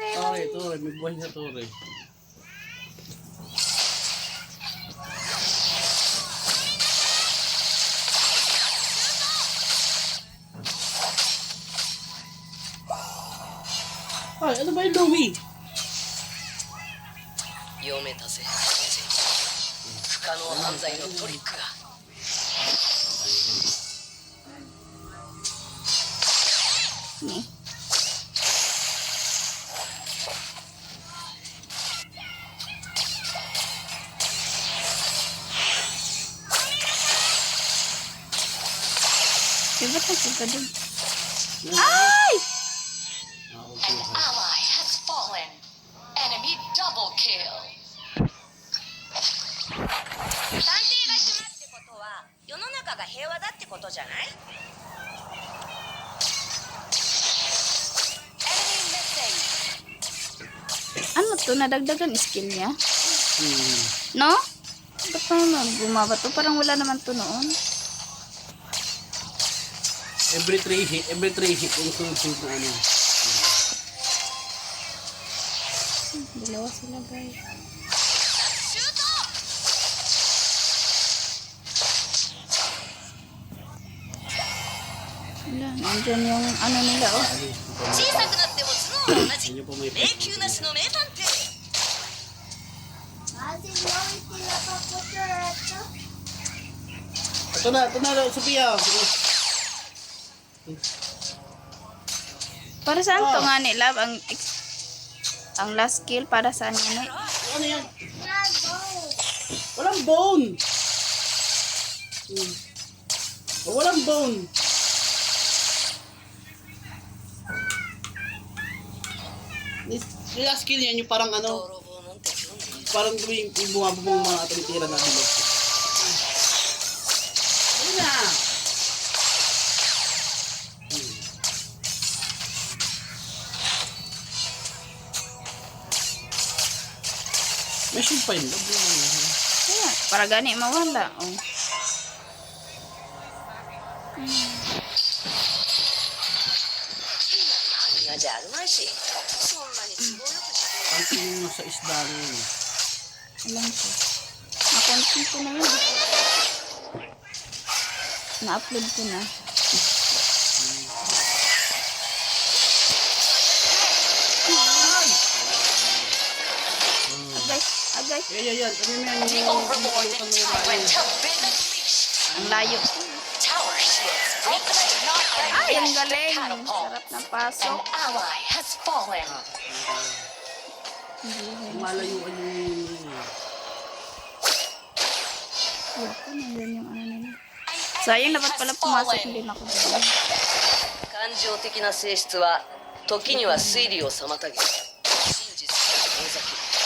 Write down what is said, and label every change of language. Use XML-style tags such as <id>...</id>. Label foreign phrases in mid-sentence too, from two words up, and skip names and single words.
<tl>Tore, tore. May buhay na tore. Ay, ano ba yung Louie?</tl> <ja>読めたぜ不可能犯罪のトリックが Ni.</ja> <tl>Diba nagpunta dun? Ay!</tl> <en>An ally has fallen. Enemy double kill.</en> <ja>探偵が島ってことは世の中が平和だってことじゃない</ja> <en>Enemy missing.</en> <tl>Ano to? Nadagdagan skill niya? No? Ba't pa naman bumaba to? Parang wala naman to noon.</tl> <en>Every 3 hit,</en> <tl>yung sunod-sunod na ano. Dalawa sila, guys. Wala, nandyan yung ano nila, oh.</tl> <ja>小さくなっても頭脳は同じ</ja> <tl>Yan yung po may</tl> <ja>迷宮なしの名探偵</ja> <tl>ito na, Sophia. Para saan to nga ni Love? Ang last skill para saan yan eh? Ano yan? Walang bone. Oh, walang bone. Yung last skill yan, yung parang ano,</tl> <ja>泥棒なんて興味ね</ja> <tl>parang yung bumababong mga tumitira na bilog. Ayun na. May shield pa yun. Kaya, para gani mawala, oh.</tl> <ja>何がじゃあるまいしそんなに都合よくして</ja> <tl>Ang tingin mo sa isda rin. Alam ko. Nakonsin ko na yun. Na-upload ko na. Agay, agay. Yan. Ano yan?</tl> <en>The overlord and tyrant have been unleashed.</en> <tl>Ang layo.</tl> <en>Tower shields ultimate not</en> <tl>Ay,</tl> <en>ready</en> <tl>ang</tl> <en>yet.</en> <tl>galing.</tl> <en>Catapult.</en> <tl>Sarap na</tl> <en>An</en> <tl>pasok.</tl> <en>ally has fallen.</en> <tl>Malayuan yung... Ayoko, nandyan yung ano nila.</tl> <en>An</en> <tl>Sayang,</tl> <en>enemy</en> <tl>dapat</tl> <en>has</en> <tl>pala pumasok</tl> <en>fallen.</en> <tl>din ako doon.</tl> <ja>感情的な性質は時には推理を妨げ真実から遠ざける</ja>